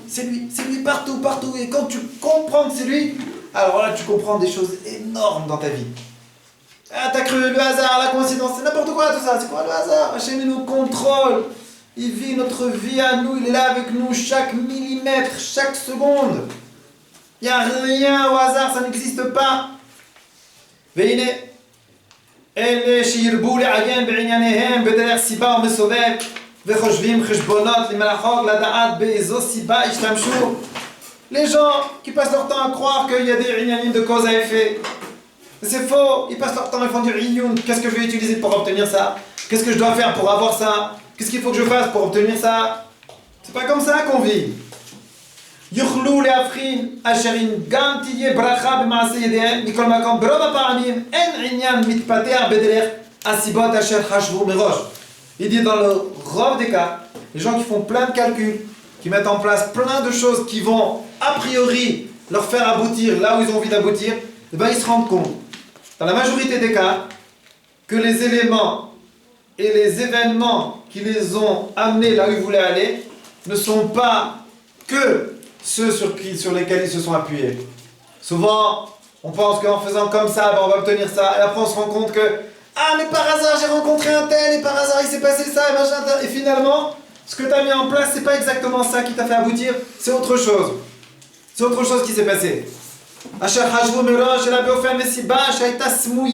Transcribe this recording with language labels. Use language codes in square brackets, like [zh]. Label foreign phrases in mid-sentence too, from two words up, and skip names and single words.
[fr] C'est lui partout, partout. Et quand tu comprends que c'est lui, alors là, tu comprends des choses énormes dans ta vie. Ah, t'as cru le hasard, la coïncidence, c'est n'importe quoi tout ça. C'est quoi le hasard? Hachem, il nous contrôle. Il vit notre vie à nous, il est là avec nous chaque millimètre, chaque seconde. Il n'y a rien au hasard, ça n'existe pas. [he] והנה, אלה שירבו לעיין בענייניהם בדרך סיבה ומסובב וחושבים חשבונות למלאכות לדעת באיזו סיבה השתמשו. [fr] Les gens qui passent leur temps à croire qu'il y a des inyanim de cause à effet. C'est faux, ils passent leur temps, ils font du iyun. Qu'est-ce que je vais utiliser pour obtenir ça? Qu'est-ce que je dois faire pour avoir ça? Qu'est-ce qu'il faut que je fasse pour obtenir ça? C'est pas comme ça qu'on vit. [he] יוכלו להבחין אשר אם גם תהיה ברכה במעשה ידיהם מכל מקום ברוב הפעמים אין עניין מתפתח בדרך הסיבות אשר חשבו מראש. [fr] Il dit dans le rove des cas, les gens qui font plein de calculs, qui mettent en place plein de choses qui vont a priori leur faire aboutir là où ils ont envie d'aboutir, eh ben ils se rendent compte, dans la majorité des cas, que les éléments et les événements qui les ont amenés là où ils voulaient aller ne sont pas que ceux sur lesquels ils se sont appuyés. Souvent, on pense qu'en faisant comme ça, ben on va obtenir ça, et après on se rend compte que ah mais par hasard j'ai rencontré un tel, et par hasard il s'est passé ça, et machin, et finalement, ce que tu as mis en place, c'est pas exactement ça qui t'a fait aboutir, c'est autre chose. C'est autre chose qui s'est passé. [he] אשר חשבו מראש אל באופן מסיבה שהייתה סמויה.